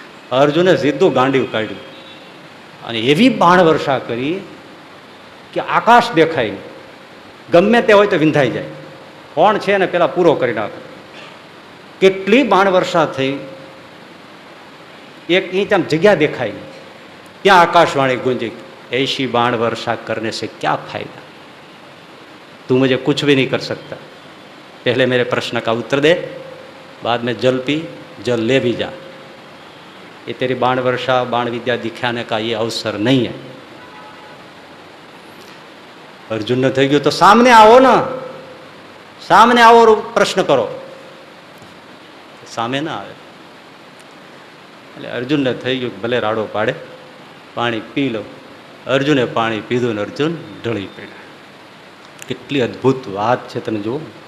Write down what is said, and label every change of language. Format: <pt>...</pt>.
<gu>અર્જુને સીધું ગાંડીવ કાઢ્યું અને એવી બાણ વર્ષા કરી કે આકાશ દેખાય નહીં. ગમે તે હોય તો વિંધાઈ જાય, કોણ છે ને પેલા પૂરો કરી નાખે. કેટલી બાણ વર્ષા થઈ, 1 ઇંચ આમ જગ્યા દેખાય નહીં. ત્યાં આકાશવાણી ગુંજી,</gu> <hi>ऐसी बाण वर्षा करने से क्या फायदा, तू मुझे कुछ भी नहीं कर सकता, पहले मेरे प्रश्न का उत्तर दे, बाद में जल पी, जल ले भी जा. ये तेरी बाण वर्षा, बाण विद्या दिखाने का ये अवसर नहीं है. अर्जुन ने</hi> <gu>થઈ ગયું તો સામને આવો ને, સામને આવો, પ્રશ્ન કરો. સામે ના આવે. એટલે અર્જુનને થઈ ગયું ભલે રાડો પાડે, પાણી પી લો. અર્જુને પાણી પીધું ને અર્જુન ઢળી પડ્યા. કેટલી અદ્ભુત વાત છે, તમે જુઓ.</gu>